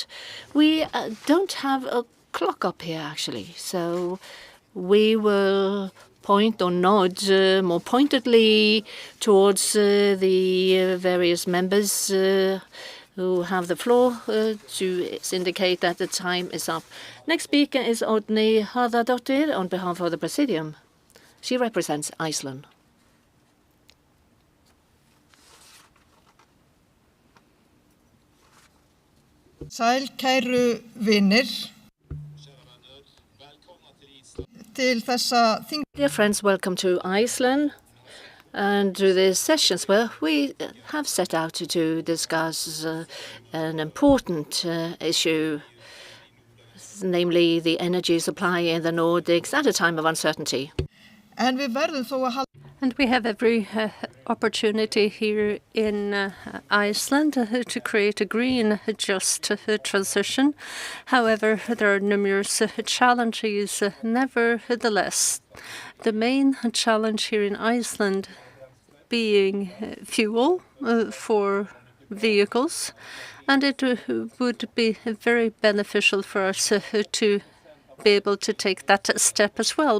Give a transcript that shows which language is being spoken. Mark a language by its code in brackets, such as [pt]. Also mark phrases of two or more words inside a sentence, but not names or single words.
[en] We don't have a clock up here, actually, so we will point or nod more pointedly towards the various members who have the floor to indicate that the time is up. Next speaker is Oddny Harðardóttir on behalf of the Presidium. She represents Iceland. [is] Sæl kæru vinir. Til þessa þing. [en] Dear friends, welcome to Iceland and to this sessions where we have set out to discuss an important issue, namely the energy supply in the Nordics at a time of uncertainty. [is] En við verðum þó að halda. [en] And we have every opportunity here in Iceland to create a green, just transition. However, there are numerous challenges. Nevertheless, the main challenge here in Iceland being fuel for vehicles, and it would be very beneficial for us to be able to take that step as well.